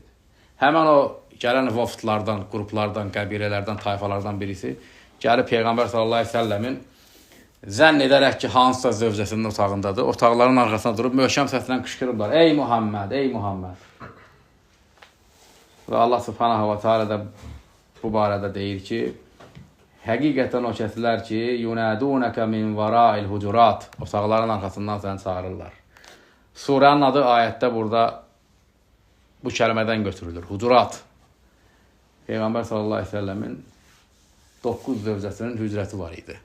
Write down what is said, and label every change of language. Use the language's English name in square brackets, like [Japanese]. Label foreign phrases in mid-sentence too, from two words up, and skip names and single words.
[Azerbaijani] Həmən o gələn vafdlardan, qruplardan, qəbilələrdən, tayfalardan birisi gəlib Peyğəmbər [Arabic] صلى الله عليه وسلم [Azerbaijani] zənn edərək ki, hansısa zövcəsinin otağındadır, otaqların arxasına durub möhkəm səslə qışqırırlar. Ey Muhammed, ey Muhammed. Və Allah [Arabic] سبحانه وتعالى [Azerbaijani] da bu barədə deyir ki, həqiqətən o kəslər ki, [Arabic] ينادونك من وراء الحجرات, [Azerbaijani] otaqların arxasından səni çağırırlar. Surənin adı ayətdə burada bu kəlmədən götürülür. Hucurat. Peyğəmbər [Arabic] صلى الله عليه وسلم [Azerbaijani] 9 zövcəsinin hücrəti var idi.